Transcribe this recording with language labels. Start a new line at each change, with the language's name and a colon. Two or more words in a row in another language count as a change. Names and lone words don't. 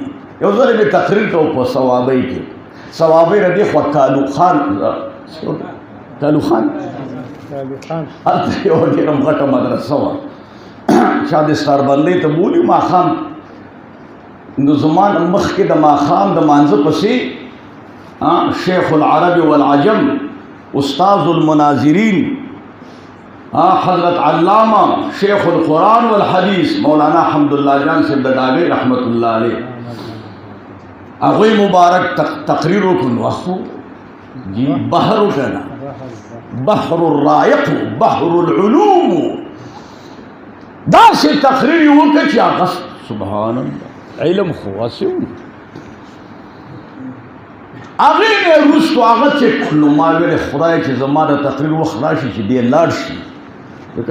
Pashto: یو ځل مې تقریر کوو په صوابۍ کې صوابۍ نه دې خوا کالو خان هلته یوه ډېره غټه مدرسه وه چا د ستاربندۍ ته بولي ماښام نو زما مخکې د ماښام د مانځه پسې
Arabic: شیخ العرب والعجم استاذ المناظرین
Pashto: حضرت علامہ
Arabic: شیخ القرآن والحدیث
Pashto: مولانا حمداللہ جان صاحب د ډاګۍ
Arabic: رحمت الله علیه
Pashto: هغوی مبارک تقریر وکړو اخو جی بحر وکړه
Arabic: بحر الرائق بحر العلوم
Pashto: داسې تقریر یې وکړه چې هغه
Arabic: سبحان الله
Pashto: علم خو واسع و هغې نه وروستو هغه چې نو ما ویلې خدای چې زما د تقریر وخت راشي چې دی لاړ شي ځکه